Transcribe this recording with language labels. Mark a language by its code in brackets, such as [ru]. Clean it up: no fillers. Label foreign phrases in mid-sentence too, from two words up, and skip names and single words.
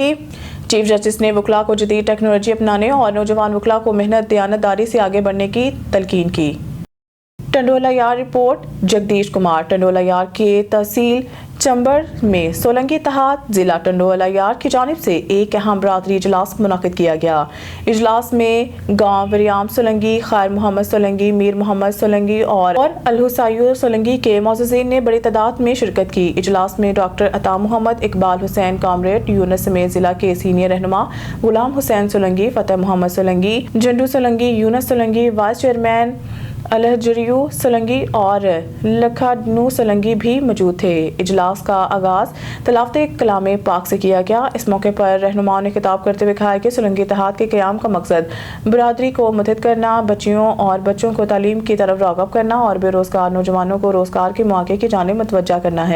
[ur] چیف جسٹس نے وکلا کو جدید ٹیکنالوجی اپنانے اور نوجوان وکلا کو محنت دیانتداری سے آگے بڑھنے کی تلقین کی. ٹنڈولا یار رپورٹ جگدیش کمار۔ ٹنڈولا یار کے تحصیل چمبر میں سولنگی اتحاد ضلع ٹنڈولا یار کی جانب سے ایک اہم برادری اجلاس منعقد کیا گیا. اجلاس میں گاؤں وریام سولنگی، خیر محمد سولنگی، میر محمد سولنگی اور الحسایور سولنگی کے معززین نے بڑی تعداد میں شرکت کی. اجلاس میں ڈاکٹر عطا محمد، اقبال حسین، کامریڈ یونس سمیت ضلع کے سینیئر رہنما غلام حسین سولنگی، فتح محمد سولنگی، جنڈو سولنگی، یونس سولنگی، وائس چیئرمین الحجریو سولنگی اور لکھاڈنو سولنگی بھی موجود تھے. اجلاس کا آغاز تلاوتِ کلام پاک سے کیا گیا. اس موقع پر رہنماؤں نے خطاب کرتے ہوئے کہا کہ سولنگی اتحاد کے قیام کا مقصد برادری کو متحد کرنا، بچیوں اور بچوں کو تعلیم کی طرف راغب کرنا اور بے روزگار نوجوانوں کو روزگار کے موقع کی جانب متوجہ کرنا ہے.